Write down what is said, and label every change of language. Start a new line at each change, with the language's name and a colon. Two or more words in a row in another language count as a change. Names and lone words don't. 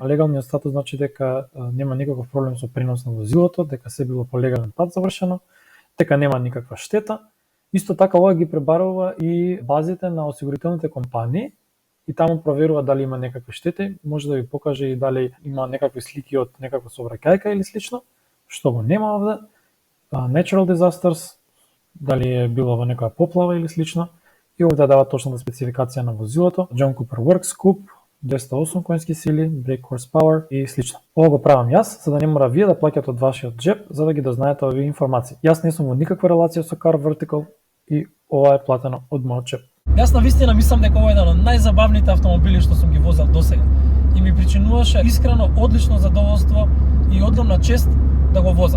Macedonian: Легалниот статус значи дека нема никаков проблем со пренос на возилото, дека се било по легален пат завршено, дека нема никаква штета. Исто така ова ги пребарува и базите на осигурителните компании и таму проверува дали има некакви штети, може да ви покаже и дали има некакви слики од некаква сообраќајка или слично, што го нема овде.
English: Natural disasters,
Macedonian: дали е било во некоја поплава или слично, и овде дава точната спецификација на возилото, John Cooper Works Coupe, 208 конски сили,
English: brake horsepower
Macedonian: и слично. Ова го правам јас, за да не мора вие да плаќате од вашиот джеб, за да ги дознаете овие информации. Јас не сум во никаква релација со Car Vertical и ова е платено од мојот джеб. Јас навистина мислам дека ова е еден од најзабавните автомобили што сум ги возел досега и ми причинуваше искрено одлично задоволство и огромна чест да го возам.